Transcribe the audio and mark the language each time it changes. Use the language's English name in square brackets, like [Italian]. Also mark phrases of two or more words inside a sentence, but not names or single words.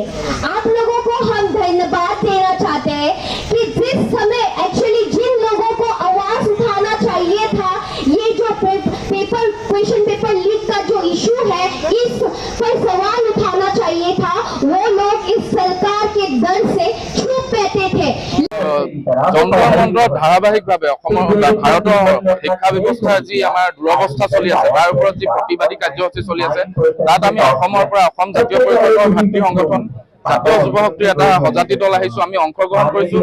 [Hindi] आप लोगों को हम धन्यवाद देना चाहते हैं कि जिस समय एक्चुअली जिन लोगों को आवाज उठाना चाहिए था, ये जो [English] question paper leak [Hindi] का जो इशू है, इस पर सवाल उठाना चाहिए था, वो लोग इस सरकार के डर से चुप बैठे थे। [Assamese] যন্ত্ৰমন্ত্ৰত ধাৰাবাহিকভাৱে ভাৰতৰ শিক্ষা ব্যৱস্থাৰ যি আমাৰ দুৰৱস্থা চলি আছে তাৰ ওপৰত যি প্ৰতিবাদী কাৰ্যসূচী চলি আছে, তাত আমি অসমৰ পৰা অসম জাতীয় পৰিষদৰ ভাতৃ সংগঠন জাতীয় যুৱ শক্তিৰ এটা সজাতি দল আহিছো, আমি অংশগ্ৰহণ কৰিছো।